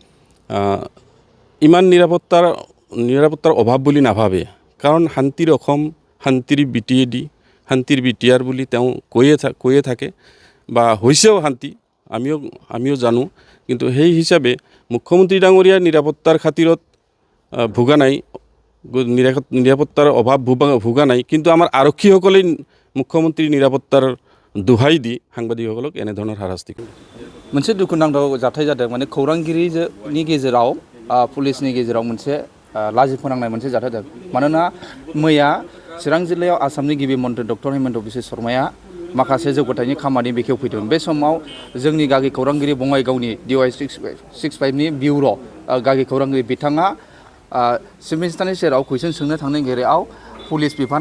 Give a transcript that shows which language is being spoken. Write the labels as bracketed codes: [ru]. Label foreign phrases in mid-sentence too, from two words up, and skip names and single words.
[as] ইমান নিৰাপত্তাৰ অভাৱ বুলি নাভাবে কাৰণ শান্তিৰ অসম শান্তিৰ শান্তিৰ বিটিয়াৰ বুলি তেওঁ কৈয়ে থাকে বা হৈছেও শান্তি আমিও জানো কিন্তু সেই হিচাপে মুখ্যমন্ত্ৰী ডাঙৰীয়াৰ নিৰাপত্তাৰ খাতিৰত ভোগা নাই নিৰাপত্তাৰ অভাৱ ভোগা নাই কিন্তু আমাৰ আৰক্ষীসকলে মুখ্যমন্ত্ৰীৰ নিৰাপত্তাৰ দোহাই দি সাংবাদিকসকলক এনেধৰণৰ হাৰাশাস্তি কৰে [brx] मोनसे दुखुनांथाव जाथाय जादों माने खौरांगिरिनि गेजेराव पुलिसनि गेजेराव मोनसे लाजि फोनांनाय मोनसे जाथाय जादों मानोना मैया चिरां जिल्लायाव आसामनि गिबि मन्थ्रि डक्टर हिमन्त बिश्व शर्माया माखासे जौगाथायनि खामानि बेखेवफैदों बे समाव जोंनि गागि खौरांगिरि बङाइगावनि DY 65 नि बिउर' गागि खौरांगिरि बिथाङा चिफ मिनिस्टारनि सेराव कुइसन सोंनो थांनायनि गेजेराव पुलिस बिफाना